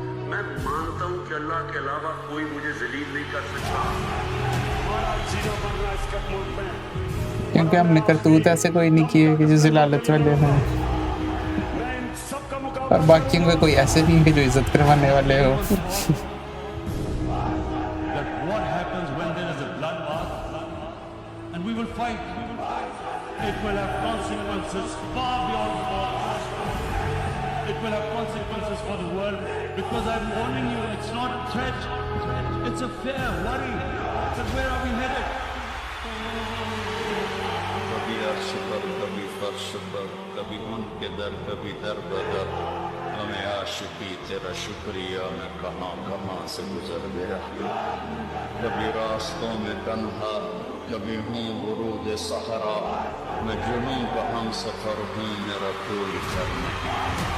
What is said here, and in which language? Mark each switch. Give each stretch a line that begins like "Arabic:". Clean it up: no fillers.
Hindi: मैं मानता हूँ कि अल्लाह के अलावा कोई मुझे जलील नहीं कर सकता। हमारा जीना मरना इसका मुल्क में, क्योंकि हमने करतूत ऐसे कोई नहीं किए कि जो ज़लालत वाले हों, मैं इन सबका मुकाबला और बाकी में कोई ऐसे भी हैं कि जो इज्जत करवाने वाले हो।
English: that what happens when there is a bloodbath and we will fight. It will have consequences far beyond thought. It will have consequences for the world, because I'm warning you, it's not a threat, it's a fair worry. So where are we headed?
Hindi: कभी अर्श पर कभी फर्श पर कभी उनके दर कभी दर बदर हमें आशिकी तेरा शुक्रिया मैं कहाँ कहाँ से गुजर गया कभी रास्तों में तन्हा कभी हूँ बुरूद सहरा मैं जुनूं का हम सफर हूँ मेरा कोई घर नहीं